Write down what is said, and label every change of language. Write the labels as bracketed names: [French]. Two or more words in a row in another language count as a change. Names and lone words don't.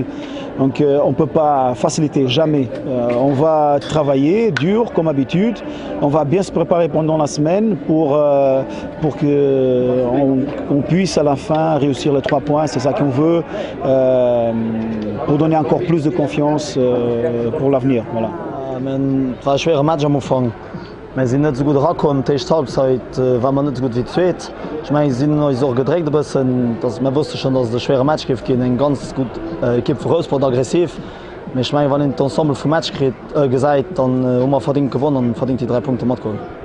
[French] Donc on ne peut pas faciliter, jamais. On va travailler dur comme d'habitude. On va bien se préparer pendant la semaine pour qu'on puisse à la fin réussir les 3 points. C'est ça qu'on veut pour donner encore plus de confiance pour l'avenir. Voilà. [German] Es war ein schwerer Match am Anfang. Wir sind nicht so gut rangekommen. Die erste Halbzeit war man nicht so gut wie die zweite. Ich meine, wir sind uns auch gedreht ein bisschen. Wir wussten schon, dass es ein schwerer Match gibt. Eine ganz gute Equipe für Eurosport aggressiv. Aber ich meine, wenn ich das Ensemble vom Match gesagt dann haben wir verdient gewonnen und verdient die 3 Punkte mitgeholt.